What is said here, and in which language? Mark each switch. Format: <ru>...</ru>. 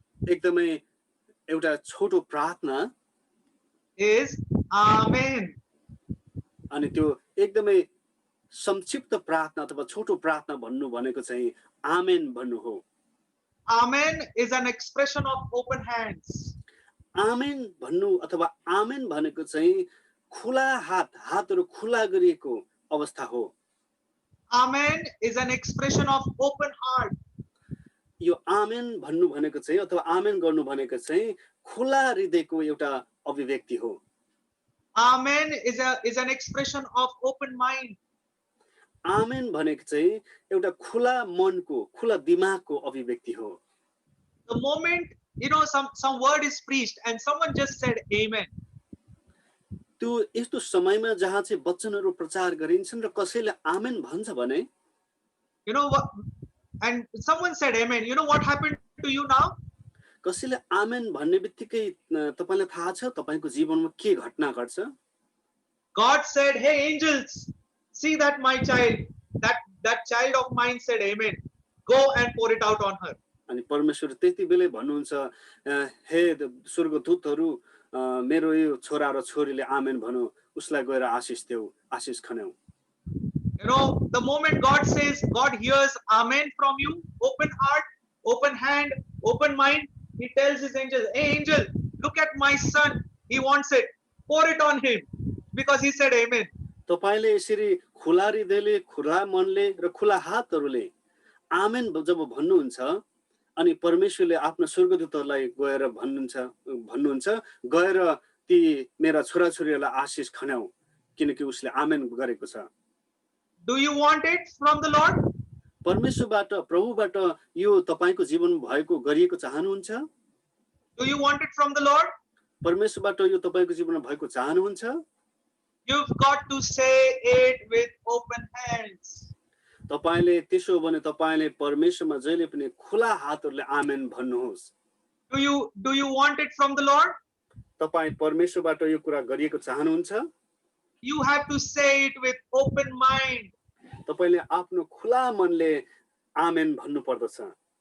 <ne>एकदमै एउटा छोटो प्रार्थना</ne> <en>is Amen.</en> <ne>अनि त्यो एकदमै संक्षिप्त प्रार्थना अथवा छोटो प्रार्थना भन्नु भनेको चाहिँ आमेन भन्नु हो।</ne> <en>Amen is an expression of open hands.</en> <ne>आमेन भन्नु अथवा आमेन भनेको चाहिँ खुला हात, हातहरू खुला गरिएको अवस्था हो।</ne> <en>Amen is an expression of open heart.</en> <ne>यो आमेन भन्नु भनेको चाहिँ अथवा आमेन गर्नु भनेको चाहिँ खुला हृदयको एउटा अभिव्यक्ति हो।</ne> <en>Amen is an expression of open mind.</en> <ne>आमेन भनेको चाहिँ एउटा खुला मनको, खुला दिमागको अभिव्यक्ति हो।</ne> <en>The moment some word is preached and someone just said Amen,</en> <ne>त्यो यस्तो समयमा जहाँ चाहिँ वचनहरू प्रचार गरिन्छन् र कसैले आमेन भन्छ भने</ne> <en>you know what, and someone said Amen, you know what happened to you now?</en> <ne>कसैले आमेन भन्ने बित्तिकै तपाईलाई थाहा छ तपाईको जीवनमा के घटना घट्छ?</ne> <en>God said, hey angels, see that my child, that child of mine said Amen, go and pour it out on her.</en> <ne>अनि परमेश्वर त्यति बेलै भन्नुहुन्छ, हे स्वर्गदूतहरू, मेरो यो छोरा र छोरीले आमेन भन्यो, उसलाई गएर आशिष देऊ, आशिष खन्याऊ।</ne> <en>You know, the moment God says, God hears Amen from you, open heart, open hand, open mind, he tells his angels, hey angel, look at my son, he wants it, pour it on him, because he said Amen.</en> <ne>तपाईले यसरी खुला हृदयले, खुला मनले र खुला हातहरूले आमेन जब भन्नुहुन्छ अनि परमेश्वरले आफ्नो स्वर्गदूतहरूलाई गएर भन्नुहुन्छ गएर ती मेरा छोराछोरीहरूलाई आशिष खन्याऊ, किनकि उसले आमेन गरेको छ।</ne> <en>Do you want it from the Lord?</en> <ne>परमेश्वरबाट, प्रभुबाट यो तपाईको जीवनमा भएको गरिएको चाहनुहुन्छ?</ne> <en>Do you want it from the Lord?</en> <ne>परमेश्वरबाट यो तपाईको जीवनमा भएको चाहनुहुन्छ?</ne> <en>You've got to say it with open hands.</en> <ne>तपाईले त्यसो भने तपाईले परमेश्वरमा जहिले पनि खुला हातहरूले आमेन भन्नुहोस्।</ne> <en>Do you want it from the Lord?</en> <ne>तपाई परमेश्वरबाट यो कुरा गरिएको चाहनुहुन्छ?</ne> <en>You have to say it with open mind.</en> <ne>तपाईले आफ्नो खुला मनले आमेन भन्नु पर्दछ।</ne>